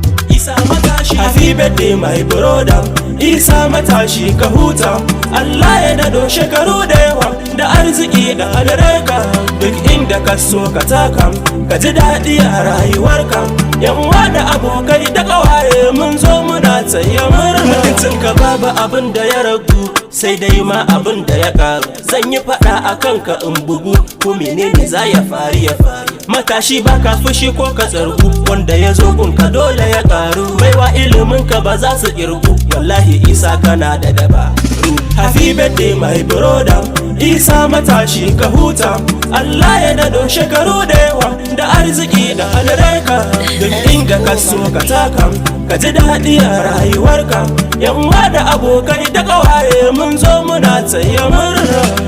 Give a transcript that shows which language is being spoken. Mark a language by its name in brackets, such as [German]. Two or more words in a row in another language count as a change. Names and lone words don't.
[Hausa] Isa matashi. [English] Happy birthday, my brother. [Hausa] Isa matashi ka huta. Allah ya dado shekaru da yawa da arziki da albarka. Duk inda ka so ka taka, ka ji daɗi a rayuwarka. Yan uwa da abokai da ƙawaye mun zo muna taya murna. Mutuncinka babu abin da ya ragu, sai dai ma abin da ya ƙaru. Zan yi faɗa a kanka in bugu, ko menene za ya faru ya faru. Matashi ba ka fushi ko ka tsargu, wanda ya zo gunka dole ya ƙaru. Baiwa iliminka ba za su ƙirgu, wallahi Isa kana da dabaru. [English] Happy birthday my brother, [Hausa] Isa matashi ka huta. Allah ya dado shekaru da yawa da arziki da albarka. Duk inda ka so ka taka, ka ji daɗi a rayuwarka. Yan uwa da abokai da ƙawaye mun zo muna taya murna.